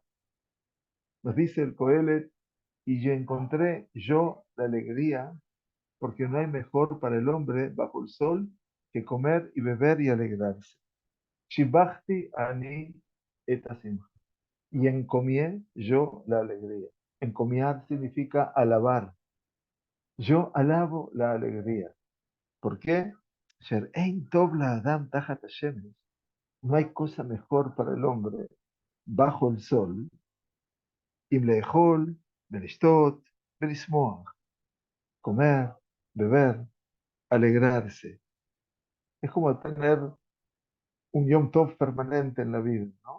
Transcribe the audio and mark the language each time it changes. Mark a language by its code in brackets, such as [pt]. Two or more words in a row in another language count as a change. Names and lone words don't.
[es] Nos dice el Coelet, y yo encontré yo la alegría, porque no hay mejor para el hombre bajo el sol que comer y beber y alegrarse. [he] שיבחתי אני את שמחה. [es] Y encomié yo la alegría. Encomiar significa alabar. Yo alabo la alegría. ¿Por qué? [he] שאין טוב לאדם תחת השמש. [es] No hay cosa mejor para el hombre bajo el sol. [he] אם לאכול, ולשתות, ולשמוח. [es] Comer, beber, alegrarse. Es como tener un [he] יום טוב [es] permanente en la vida, ¿no?